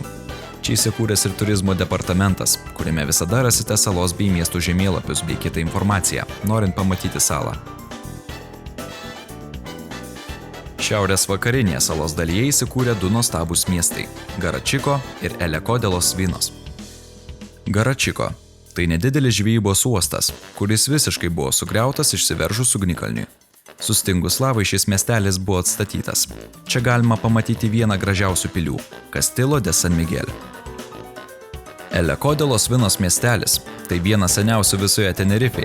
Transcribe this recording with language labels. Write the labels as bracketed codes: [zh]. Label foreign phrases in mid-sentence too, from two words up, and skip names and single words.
[lt] Čia įsikūręs ir turizmo departamentas, kuriame visada rasite salos bei miestų žemėlapius bei kitą informaciją, norint pamatyti salą. Šiaurės vakarinėje salos dalyje įsikūrė 2 nuostabūs miestai – Garačiko ir Eleko de los Vinos. Garačiko – tai nedidelis žvejybos uostas, kuris visiškai buvo sugriautas išsiveržus ugnikalniui. Sustingus lavai šis miestelis buvo atstatytas. Čia galima pamatyti vieną gražiausių pilių – Castillo de San Miguel. Eleko de los Vinos miestelis – tai vienas seniausių visoje Tenerifėje.